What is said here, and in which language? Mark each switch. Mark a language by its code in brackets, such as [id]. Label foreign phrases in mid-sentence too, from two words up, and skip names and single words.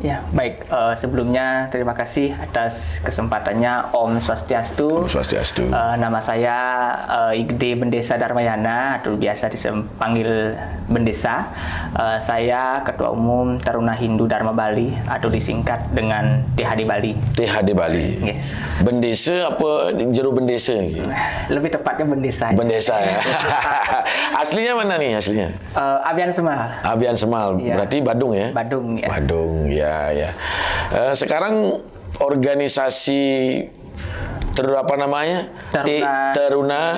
[id] Ya, baik. Sebelumnya terima kasih atas kesempatannya, [sa] Om Swastiastu. Om Swastiastu. [id] Nama saya Igede Bendesa Darmayana, atau biasa dipanggil Bendesa. Saya Ketua Umum Taruna Hindu Dharma Bali, atau disingkat dengan THD Bali. THD Bali. Yeah. Bendesa apa jero bendesa gitu? Lebih tepatnya Bendesa. Bendesa ya. Aslinya mana nih aslinya? Abian Semal. Abian Semal. Ya. Berarti Badung ya? Badung ya. Badung ya ya. Sekarang organisasi apa namanya? Taruna